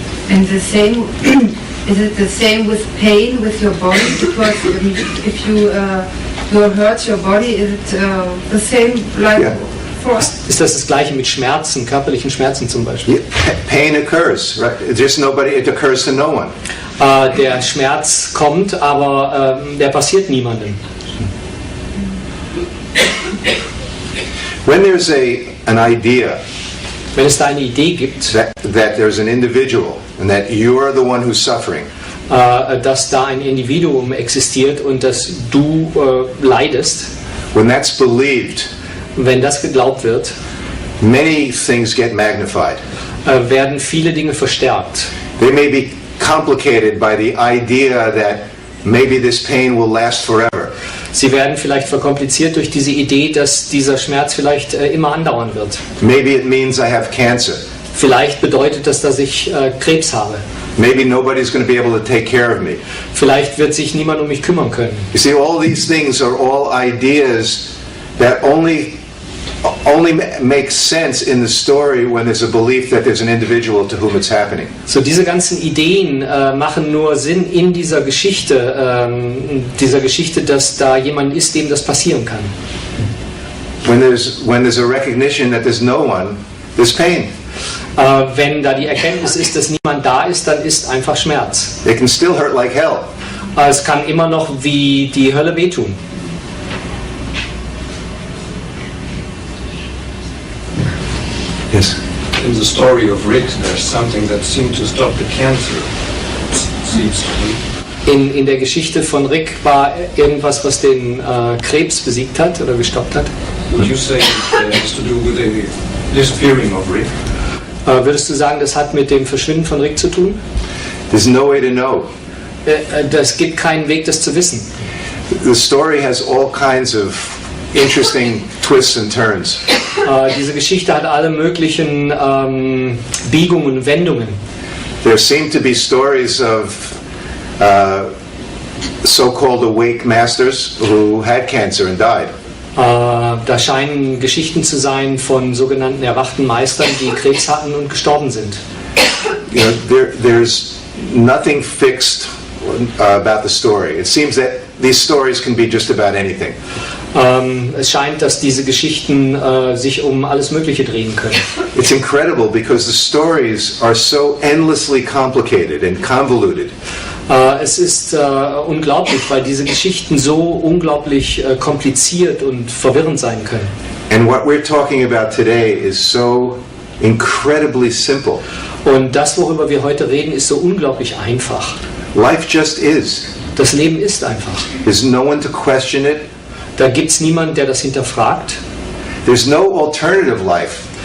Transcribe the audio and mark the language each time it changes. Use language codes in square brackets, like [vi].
[en] And the same, is it the same with pain with your body? Because if you hurt your body, is it the same like Yeah. for us? [de] Ist das Gleiche mit Schmerzen, körperlichen Schmerzen zum Beispiel? [en] Yeah, pain occurs, right? It occurs to no one. [de] Der Schmerz kommt, aber der passiert niemandem. [en] When there's an idea [de] Wenn es da eine Idee gibt, [en] that there's an individual and that you are the one who's suffering, [de] dass da ein Individuum existiert und dass du leidest, [en] when that's believed, [de] wenn das geglaubt wird, [en] many things get magnified. [de] werden viele Dinge verstärkt. [en] They may be complicated by the idea that maybe this pain will last forever. [de] Sie werden vielleicht verkompliziert durch diese Idee, dass dieser Schmerz vielleicht immer andauern wird. [en] Maybe it means I have cancer. [de] Vielleicht bedeutet das, dass ich Krebs habe. [en] Maybe nobody's going to be able to take care of me. [de] Vielleicht wird sich niemand um mich kümmern können. [en] You see, all these things are all ideas that only make sense in the story when there's a belief that there's an individual to whom it's happening. [de] So diese ganzen Ideen machen nur Sinn in dieser Geschichte, dass da jemand ist, dem das passieren kann. [en] When there's a recognition that there's no one, there's pain. [de] Wenn da die Erkenntnis ist, dass niemand da ist, dann ist einfach Schmerz. [en] It can still hurt like hell. [de] Es kann immer noch wie die Hölle wehtun. [en] Yes. In the story of Rick, there's something that seemed to stop the cancer. Seems to be. [de] In der Geschichte von Rick war irgendwas, was den Krebs besiegt hat oder gestoppt hat. [en] Would you say it has to do with the disappearing of Rick? [de] Würdest du sagen, das hat mit dem Verschwinden von Rick zu tun? [en] There's no way to know. [de] Das gibt keinen Weg, das zu wissen. [en] The story has all kinds of interesting twists and turns. [de] Diese Geschichte hat alle möglichen Biegungen und Wendungen. [en] There seem to be stories of so-called awake masters who had cancer and died. [de] Da scheinen Geschichten zu sein von sogenannten erwachten Meistern, die Krebs hatten und gestorben sind. [en] You know, there's nothing fixed about the story. It seems that these stories can be just about anything. [de] Es scheint, dass diese Geschichten sich um alles Mögliche drehen können. [en] It's incredible because the stories are so endlessly complicated and convoluted. [de] Es ist unglaublich, weil diese Geschichten so unglaublich kompliziert und verwirrend sein können. [en] And what we're talking about today is so incredibly simple. [de] Und das, worüber wir heute reden, ist so unglaublich einfach. [en] Life just is. [de] Das Leben ist einfach. [en] There's no one to question it. [de] Da gibt es niemanden, der das hinterfragt. [en] There's no alternative life.